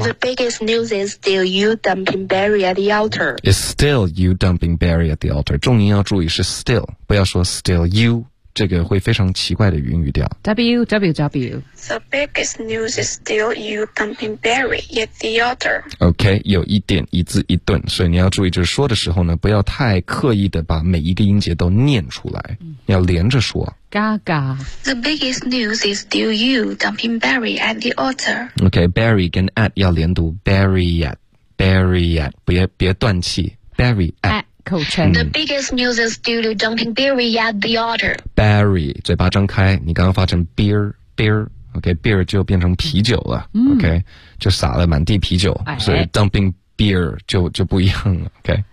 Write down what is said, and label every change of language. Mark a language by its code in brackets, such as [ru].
[en] The biggest news is still you dumping Barry at the altar. It's still you dumping Barry at the altar. [zh] 重音要注意是 still， 不要说 [en] still you， [zh] 这个会非常奇怪的语调。 www. [en] The biggest news is still you dumping Barry at the altar. [zh] OK， 有一点一字一顿，所以你要注意就是说的时候呢，不要太刻意的把每一个音节都念出来，要连着说。 Gaga. [en] The biggest news is still you dumping Barry at the altar. [zh] Okay, Barry 跟 at 要连读 Barry at 别断气 Barry at 口称。 [en] The biggest news is still you dumping Barry at the altar. [zh] Barry 嘴巴张开，你刚刚发成 beer okay, beer 就变成啤酒了、okay, 就洒了满地啤酒、所以 [en] dumping beer [zh] 就不一样了 okay.